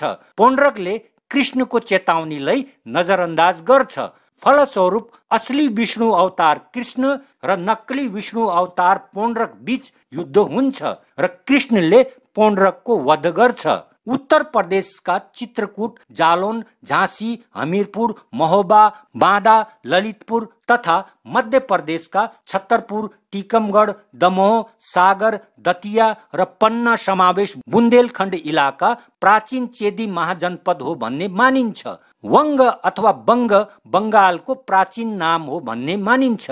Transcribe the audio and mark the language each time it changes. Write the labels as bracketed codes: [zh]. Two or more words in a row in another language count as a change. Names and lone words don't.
[ne] पौण्ड्रकले कृष्णको चेतावनीलाई नजरअन्दाज गर्छ। फलस्वरूप असली विष्णु अवतार कृष्ण र नक्कली विष्णु अवतार पौण्ड्रक बीच युद्ध हुन्छ र कृष्णले पौण्ड्रकको वध गर्छ। उत्तर प्रदेशका चित्रकूट, जालौन, झांसी, हमीरपुर, महोबा, बांदा, ललितपुर तथा मध्य प्रदेशका छतरपुर, टीकमगढ़, दमोह, सागर, दतिया र पन्ना समावेश बुन्देलखण्ड इलाका प्राचीन चेदी महाजनपद हो भन्ने मानिन्छ। वंग अथवा बंग बंगालको प्राचीन नाम हो भन्ने मानिन्छ।